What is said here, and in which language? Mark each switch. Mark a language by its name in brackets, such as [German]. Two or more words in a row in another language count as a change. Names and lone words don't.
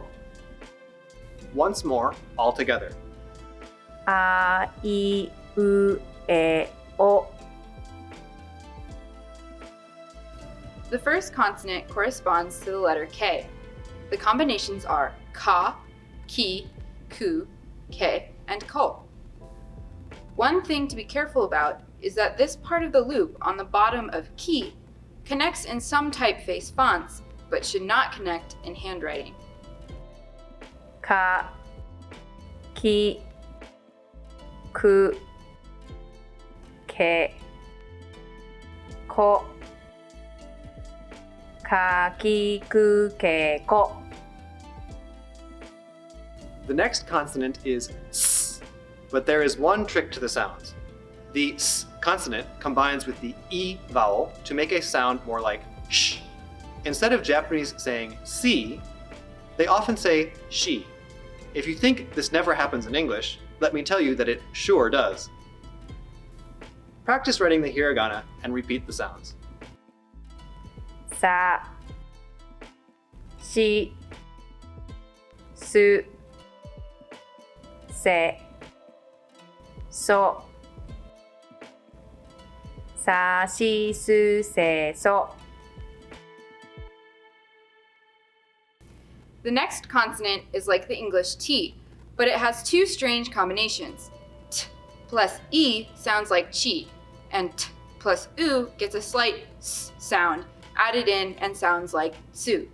[English] Once more, all together. A, I, U, E, O. The first consonant corresponds to the letter K. The combinations are ka, ki, ku, ke, and ko. One thing to be careful about is that this part of the loop on the bottom of ki connects in some typeface fonts, but should not connect in handwriting. Ka, ki, ku, ke, ko. Ka, ki, ku, ke, ko. The next consonant is s, but there is one trick to the sounds. The s consonant combines with the e vowel to make a sound more like sh. Instead of Japanese saying si, they often say shi. If you think this never happens in English, let me tell you that it sure does. Practice writing the hiragana and repeat the sounds. Sa, shi, su, se, so. Sa, shi, su, se, so. The next consonant is like the English T, but it has 2 strange combinations. T plus E sounds like chi, and T plus U gets a slight S sound added in and sounds like su.